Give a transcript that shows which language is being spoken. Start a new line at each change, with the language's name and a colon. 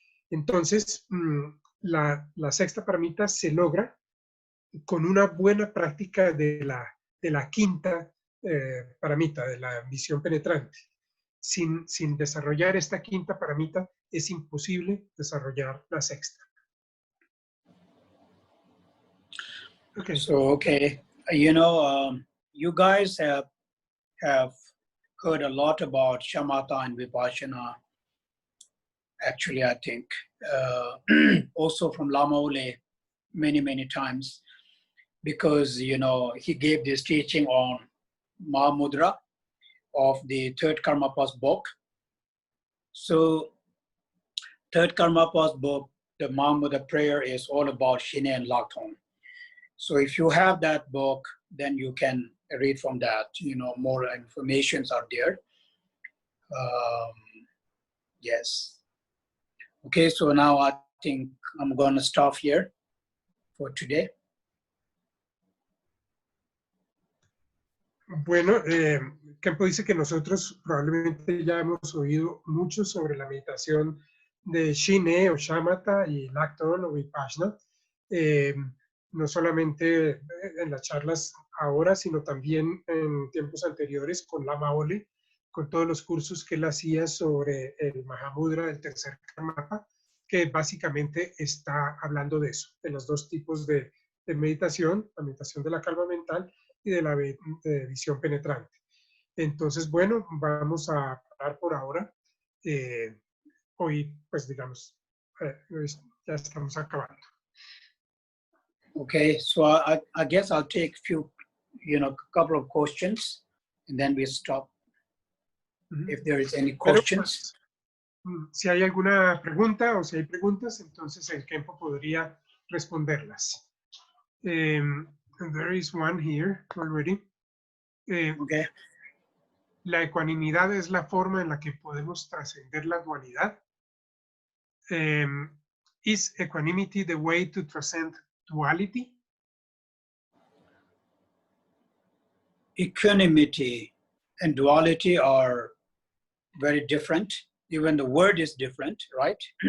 Spanish: Entonces, la sexta paramita se logra con una buena práctica de la quinta paramita, de la visión penetrante. Sin desarrollar esta quinta paramita, es imposible desarrollar la sexta.
English: Okay. So, okay, you guys have heard a lot about shamatha and vipassana. Actually, I think also from Lama Ole many times, because he gave this teaching on Mahamudra of the Third Karmapa's book. So Third Karmapa's book, the Mahamudra prayer, is all about Shine and Lakton. So if you have that book, then you can read from that. More informations are there. Yes. Okay, so now I think I'm going to stop here for today.
Spanish: Bueno, Khempo dice que nosotros probablemente ya hemos oído mucho sobre la meditación de Shine o Shamatha y Lakton o Vipassana, no solamente en las charlas ahora, sino también en tiempos anteriores con Lama Ole, con todos los cursos que él hacía sobre el Mahamudra del tercer Karmapa, que básicamente está hablando de eso, de los dos tipos de meditación, la meditación de la calma mental y de la visión penetrante. Entonces, bueno, vamos a parar por ahora. Hoy, pues digamos, ya estamos acabando.
English: Okay, so I guess I'll take couple of questions and then we stop. If there is any questions.
Spanish: Pero, pues, si hay alguna pregunta o si hay preguntas, entonces el Khempo podría responderlas.
English: There is one here already. Okay.
Spanish: La ecuanimidad es la forma en la que podemos trascender la dualidad.
English: Is equanimity the way to transcend duality? Equanimity and duality are very different. Even the word is different, right?